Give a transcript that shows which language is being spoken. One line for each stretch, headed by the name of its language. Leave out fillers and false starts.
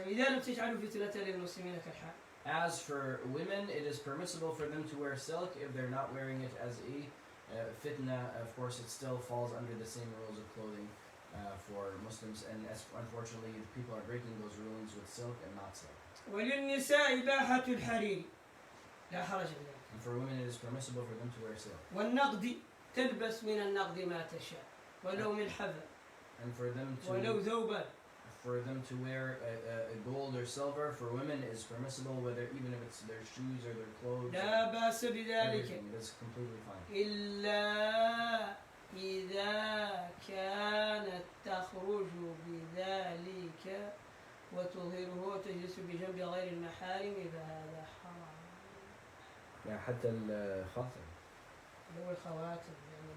Arabic: إذا لم تجعلوا فتنة للمسلمين كالحال.
English: As for women, it is permissible for them to wear silk if they're not wearing it as a fitna. Of course, it still falls under the same rules of clothing for Muslims, and unfortunately, people are breaking those rulings with silk and not silk.
Arabic: وللنساء إباحة الحرير. لا حرج في ذلك.
English: And for women, it is permissible for them to wear silk.
Arabic: والنقد تلبس من النقد ما تشاء ولو ملحفة.
English: And for them
Arabic: ولو ذوبا.
English: to wear a gold or silver for women is permissible, whether even if it's their shoes or their clothes.
Arabic: لا بأس بذلك.
English: Everything is completely fine.
Arabic: إلا إذا كانت تخرج بذلك وتظهره وتجلس بجنب غير المحارم فهذا حرام. حتى الخاتم. هو الخواتم يعني